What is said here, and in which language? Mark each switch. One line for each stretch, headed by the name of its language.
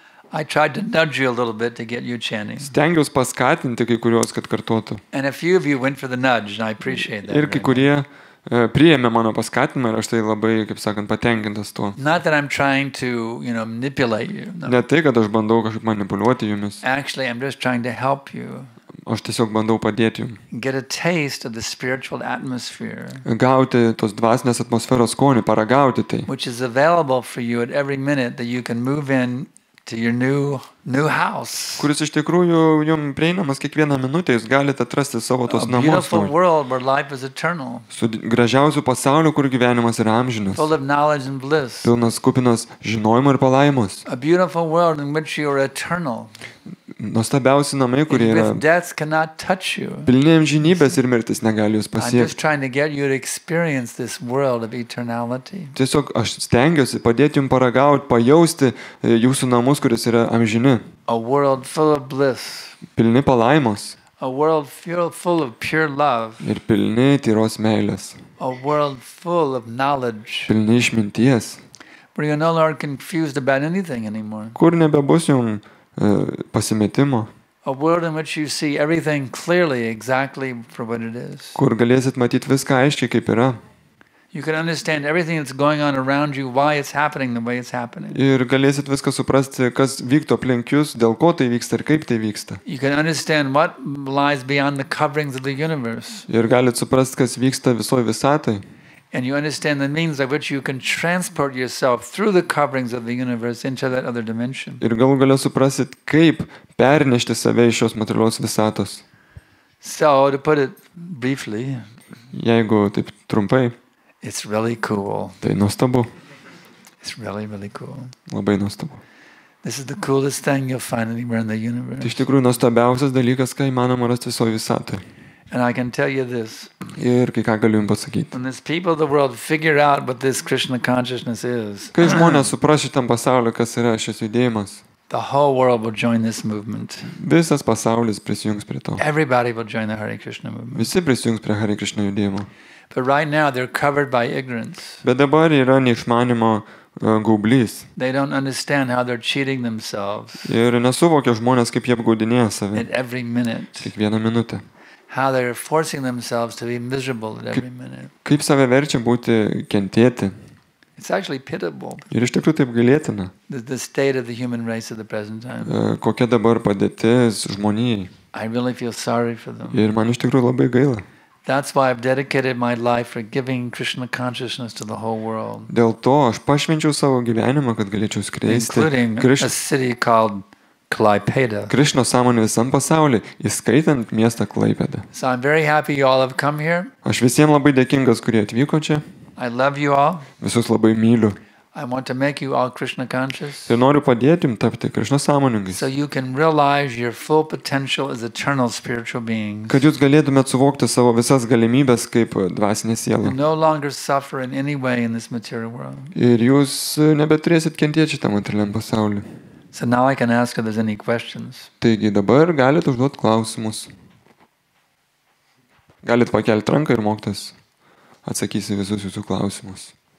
English: I tried to nudge you a little bit to get you chanting.
Lithuanian: Stengiausi paskatinti kai kuriuos, kad kartotų.
English: And a few of you went for the nudge, and I appreciate that.
Lithuanian: Ir kai kurie priėmė mano paskatinimą ir aš tai labai, kaip sakant, patenkintas tuo.
English: Not that I'm trying to, manipulate you. No.
Lithuanian: Ne tai, kad aš bandau kažkaip manipuliuoti jumis.
English: Actually, I'm just trying to help you
Lithuanian: Aš tiesiog bandau padėti jums.
English: get a taste of the spiritual atmosphere,
Lithuanian: Gauti tos dvasinės atmosferos skonį, paragauti tai.
English: which is available for you at every minute that you can move in to your new house.
Lithuanian: Kuris iš tikrųjų jums prieinamas kiekvieną minutę, jūs galite atrasti savo
English: A
Lithuanian: tos namus.
English: beautiful world where life is eternal,
Lithuanian: Su gražiausiu pasauliu, kur gyvenimas yra amžinas.
English: full of knowledge and bliss.
Lithuanian: Pilnas kupinas žinojimo ir palaimos.
English: A beautiful world in which you are eternal.
Lithuanian: Nuostabiausi namai, kurie yra
English: With death cannot touch you.
Lithuanian: pilni amžinybės ir mirtis negali jūs
English: I'm just
Lithuanian: pasiekti.
English: trying to get you to experience this world of eternality.
Lithuanian: Tiesiog aš stengiuosi padėti jums paragauti, pajausti jūsų namus, kuris yra amžini.
English: A world full of bliss.
Lithuanian: Pilni palaimos
English: A world full of pure love.
Lithuanian: ir pilni tyros meilės.
English: A world full of knowledge.
Lithuanian: Pilni išminties.
English: Where you're no longer confused about anything anymore.
Lithuanian: Kur nebebus jums pasimetimo.
English: A world in which you see everything clearly, exactly for what it is.
Lithuanian: Kur galėsit matyti viską aiškiai, kaip yra.
English: You can understand everything that's going on around you, why it's happening the way it's happening.
Lithuanian: Ir galėsit viską suprasti, kas vyktų aplink jūs, dėl ko tai vyksta ir kaip tai vyksta.
English: You can understand what lies beyond the coverings of the universe.
Lithuanian: Ir galit suprasti, kas vyksta visoje visatai.
English: And you understand the means by which you can transport yourself through the coverings of the universe into that other dimension.
Lithuanian: Ir galų galia suprasit, kaip pernešti save iš šios materialios visatos.
English: So, to put it briefly,
Lithuanian: Jeigu taip trumpai,
English: it's really cool.
Lithuanian: tai nuostabu.
English: It's really, really cool.
Lithuanian: Labai nuostabu.
English: This is the coolest thing you'll find anywhere in the
Lithuanian: Tai
English: universe.
Lithuanian: iš tikrųjų nuostabiausias dalykas, ką įmanoma rasti visoje visatoje.
English: And I can tell you this.
Lithuanian: Ir kai ką galiu jums pasakyti.
English: When these people of the world figure out what this Krishna consciousness is,
Lithuanian: Kai žmonės supras šitam pasauliu, kas yra šis judėjimas,
English: the whole world will join this movement.
Lithuanian: visas pasaulis prisijungs prie to.
English: Everybody will join the Hare Krishna movement.
Lithuanian: Visi prisijungs prie Hare Krishna judėjimo.
English: But right now they're covered by ignorance.
Lithuanian: Bet dabar yra neišmanimo gaublys.
English: They don't understand how they're cheating themselves
Lithuanian: Ir nesuvokia žmonės, kaip jie apgaudinėja save
English: at every minute.
Lithuanian: kiekvieną minutę.
English: How they're forcing themselves to be miserable at every minute.
Lithuanian: Kaip save verčia būti kentėti.
English: It's actually pitiable,
Lithuanian: Ir iš tikrųjų taip galėtina.
English: the state of the human race at the present time.
Lithuanian: Kokia dabar padėtis žmonijai.
English: I really feel sorry for them.
Lithuanian: Ir man iš tikrųjų labai gaila.
English: That's why I've dedicated my life for giving Krishna consciousness to the whole world,
Lithuanian: Dėl to aš pašvenčiau savo gyvenimą, kad galėčiau skleisti
English: including a city called Klaipėda.
Lithuanian: Krishno sąmonę visam pasauliu, įskaitant miestą Klaipėdą.
English: So I'm very happy you all have come here.
Lithuanian: Aš visiems labai dėkingas, kurie atvyko čia.
English: I love you all.
Lithuanian: Visus labai myliu.
English: I want to make you all Krishna conscious
Lithuanian: Ir noriu padėti jums tapti Krišna sąmoningais.
English: so you can realize your full potential as eternal spiritual beings
Lithuanian: Kad jūs galėtumėt suvokti savo visas galimybės kaip dvasinė siela.
English: and no longer suffer in any way in this material world.
Lithuanian: Ir jūs nebeturėsit kentėti šitą materialiam pasauliu.
English: So now I can ask if there's any questions.
Lithuanian: Taigi dabar galite užduoti klausimus. Galit pakelti ranką ir mokytas atsakys į visus jūsų klausimus.